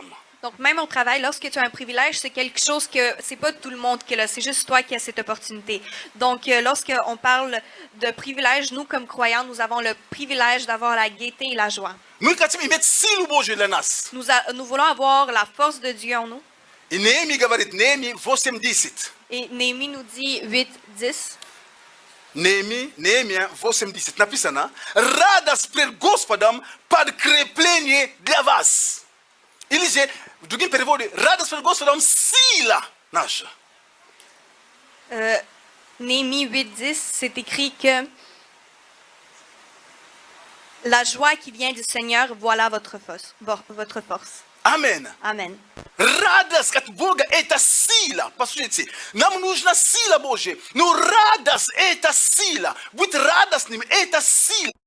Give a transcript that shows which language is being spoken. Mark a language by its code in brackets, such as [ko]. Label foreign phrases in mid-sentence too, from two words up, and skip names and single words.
[fr] Donc, même au travail, lorsque tu as un privilège, c'est quelque chose que c'est pas tout le monde qui l'a, c'est juste toi qui as cette opportunité. Donc, lorsqu'on parle de privilège, nous, comme croyants, nous avons le privilège d'avoir la gaieté et la joie. [ru] Мы хотим иметь силу Божию для нас. [fr] Nous voulons avoir la force de Dieu en nous. [ru] И Неемия говорит, Неемия 8:10. [fr] Et Néhémie nous dit 8:10. [ru] Неемия 8:10 написано, радость пред Господом подкрепление для вас. Или же, в другим переводе, радость пред Господом сила наша. [fr] Néhémie 8:10, c'est écrit que la joie qui vient du Seigneur, voilà votre force. Amen. Amen. [ru] Радость от Бога – это сила. Послушайте, нам нужна сила Божья. Но радость – это сила. Быть радостным – это сила.